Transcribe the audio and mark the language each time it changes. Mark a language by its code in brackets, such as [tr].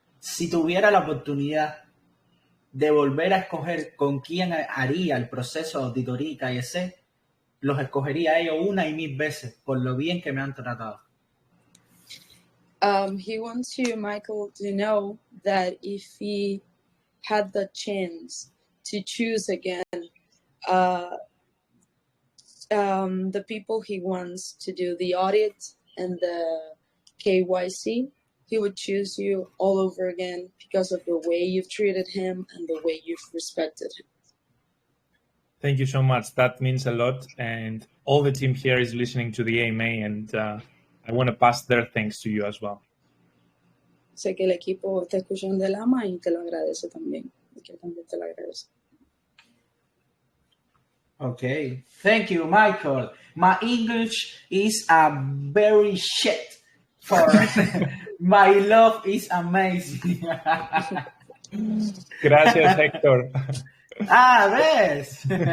[es] Si tuviera la oportunidad de volver a escoger con quién haría el proceso de auditoría y KYC, los escogería a ellos una y mil veces por lo bien que me han tratado. [en] He wants you, Michael, to know that if he had the chance to choose again the people he wants to do the audit and the KYC, he would choose you all over again because of the way you've treated him and the way you've respected him. Thank you so much. That means a lot. And all the team here is listening to the AMA, and I want to pass their thanks to you as well. [es] Sé que el equipo está escuchando el AMA y te lo agradece también. Y que también te lo agradece. [en] Okay. Thank you, Michael. My English is a very shit. For my love is amazing. [es] Gracias, Hector. ¿Ves?